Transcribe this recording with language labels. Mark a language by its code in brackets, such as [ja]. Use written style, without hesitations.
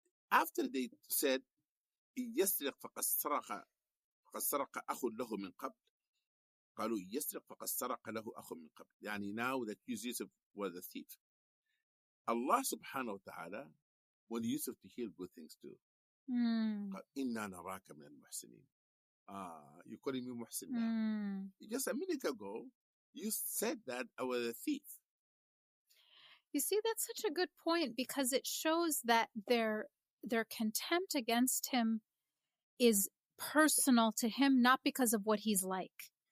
[en] After they said, [ar] يسرق فقد سرق أخ له من قبل. قالوا يسرق فقد سرق له أخ من قبل. يعني [en] now that Yusuf was a thief. Allah subhanahu wa ta'ala wanted Yusuf to hear good things too. [ar] قال إنا نراك من المحسنين. [en] You're calling me muhsin now. Just a minute ago, you said that I was a thief. You see, that's such a good point, because it shows that their contempt against him is personal to him, not because of what he's like.